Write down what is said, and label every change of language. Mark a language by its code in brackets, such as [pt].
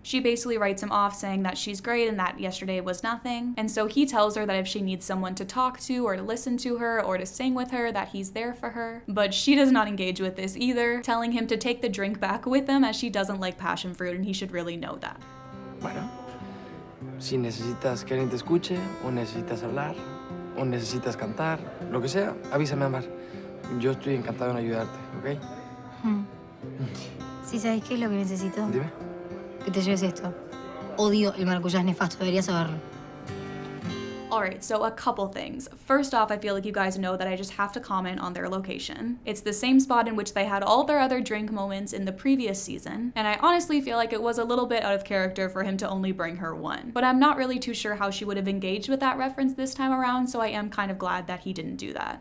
[en] She basically writes him off saying that she's great and that yesterday was nothing, and so he tells her that if she needs someone to talk to or to listen to her or to sing with her, that he's there for her. But she does not engage with this either, telling him to take the drink back with him as she doesn't like passion fruit and he should really know that. [es] Bueno, si necesitas que alguien te escuche, o necesitas hablar, o necesitas cantar, lo que sea, avísame, Ámbar. Yo estoy encantado en ayudarte, ¿ok? ¿Sí sabes qué es lo que necesito? Dime. Que te lleves esto. Odio el maracuyá, es nefasto, deberías saberlo. [en] Alright, so a couple things. First off, I feel like you guys know that I just have to comment on their location. It's the same spot in which they had all their other drink moments in the previous season, and I honestly feel like it was a little bit out of character for him to only bring her one. But I'm not really too sure how she would have engaged with that reference this time around, so I am kind of glad that he didn't do that.